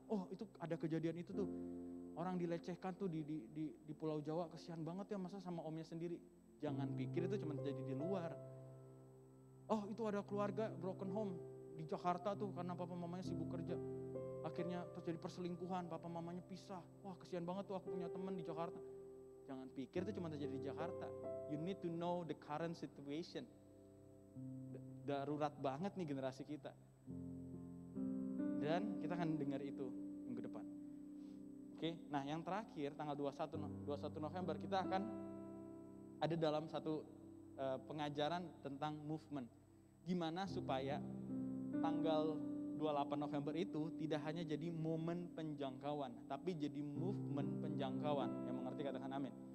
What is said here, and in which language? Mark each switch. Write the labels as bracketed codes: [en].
[id] Oh itu ada kejadian itu tuh. Orang dilecehkan tuh di Pulau Jawa, kesian banget ya masa sama omnya sendiri. Jangan pikir itu cuma terjadi di luar. Oh itu ada keluarga broken home di Jakarta tuh karena papa mamanya sibuk kerja. Akhirnya terjadi perselingkuhan, papa mamanya pisah. Wah kesian banget tuh, aku punya teman di Jakarta. Jangan pikir itu cuma terjadi di Jakarta. [en] You need to know the current situation. [id] Darurat banget nih generasi kita. Dan kita akan dengar itu minggu depan. Oke, nah yang terakhir tanggal 21 November kita akan ada dalam satu pengajaran tentang movement. Gimana supaya tanggal 28 November itu tidak hanya jadi momen penjangkauan, tapi jadi movement penjangkauan. Yang mengerti katakan amin.